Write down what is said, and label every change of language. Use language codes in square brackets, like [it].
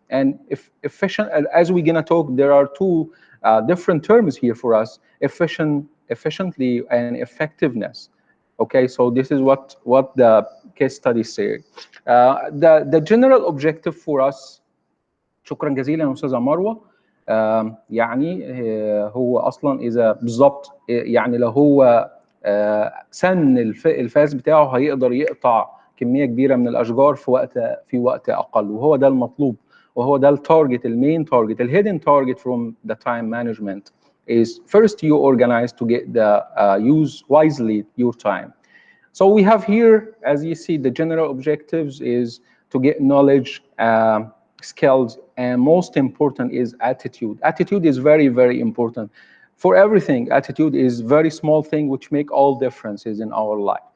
[en] And if efficient, as we're going to talk, there are two different terms here for us, efficiently and effectiveness. Okay, so this is what the case studies say. The general objective for us. [ar] شكرا جزيلا استاذه مروه. يعني هو اصلا اذا بالظبط يعني لو هو سن الفاس بتاعه هيقدر يقطع كميه كبيره من الاشجار في وقت اقل، وهو ده المطلوب، وهو ده التارجت، المين تارجت، الهيدن تارجت [en] from the time management is first you organize to get the use wisely your time. So we have here, as you see, the general objectives is to get knowledge, skills, and most important is attitude. Attitude is very, very important. For everything, attitude is very small thing which make all differences in our life.